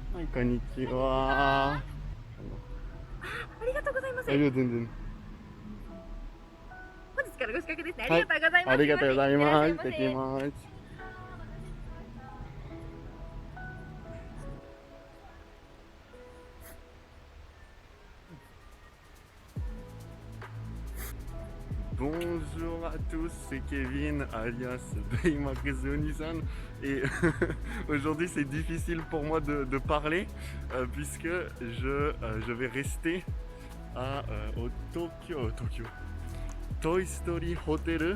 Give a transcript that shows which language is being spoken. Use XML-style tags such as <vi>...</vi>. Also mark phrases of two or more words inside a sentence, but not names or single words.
<ja>こんにちは。ありがとうございます。いや、全然。本日からご宿泊ですね。はい、ありがとうございます。ありがとうございます。行ってきいらっしゃいませ。</ja> <fr>ます。Bonjour à tous, c'est Kevin alias Daimakezuni-san et aujourd'hui c'est difficile pour moi de parler puisque je vais rester au Tokyo Toy Story Hotel.</fr>